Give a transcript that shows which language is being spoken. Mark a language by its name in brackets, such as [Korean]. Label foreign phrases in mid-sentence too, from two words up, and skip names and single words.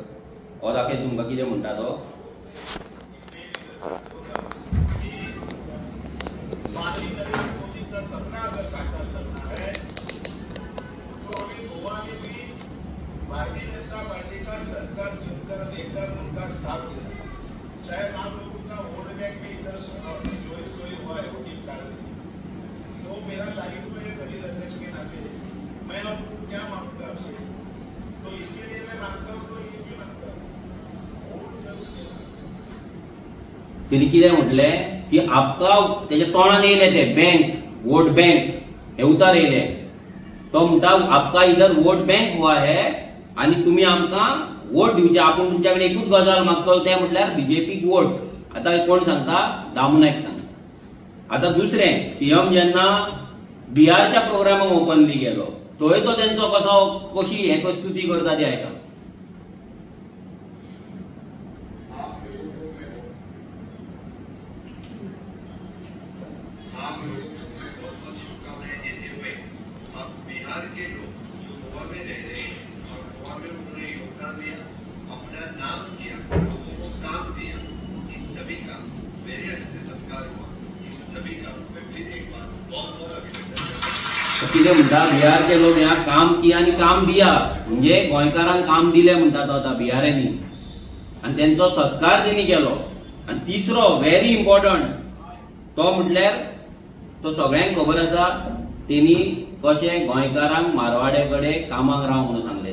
[Konkani] हो दाखय तुमकां कितें म्हणटा तो. [Hindi] भारतीय जनता पार्टी का सरकार चुनकर देकर उनका साथ दिया, शायद आप लोगों का [English] vote bank [Hindi] भी इधर स्टोरी हुआ है [English] voting card. [Hindi] तो मेरा दायित्व है प्रदेश अध्यक्ष के नाते, मैं आपको क्या मांगता आपसे, तो इसके लिए मैं मांगता हूँ, तो ये भी मांगता हूँ, वोट जरूर देना. [Konkani] तिने कितें म्हटलें की आपका त्याच्या तोंडान येयले ते बँक, [English] vote bank [Konkani] हे उतार येयले. तो म्हणटा [Hindi] आपका इधर वोट बैंक हुआ है [Konkani] आणि तुम्ही आमकां वोट दिवचे, आपण तुमच्याकडे एकूच गजाल मागतो ते म्हटल्यार बीजेपीक वोट. आता कोण सांगता, दामू नायक सांगता. आता दुसरें, सीएम जेन्ना बिहारच्या प्रोग्रामाक ओपनली गेलो थंय तो तेंचो कशी हे प्रस्तुती करता ते आयका. [Hindi] बिहार के लोग जो गोवा में रह रहे हैं और गोवा में उन्होंने योगदान दिया, अपना नाम किया, लोगों को काम दिया, इन सभी का मेरे हस्ते सत्कार हुआ. इन सभी का मैं फिर एक बार बहुत बहुत अभिनंदन करता. [Konkani] कितें म्हणटा, [Hindi] बिहार के लोग यहाँ काम किया [Konkani] आणि काम दिया, म्हणजे गोंयकारांक काम दिले म्हणटा तो आता बिहारांनी, आणि त्यांचो सत्कार तेणी केलो. आणि तिसरो [English] very important [Konkani] तो म्हटल्यार, तो सगळ्यांक खबर आसा, तेणी कशें गोंयकारांक मारवाड्याकडे कामाक राव म्हणून सांगले.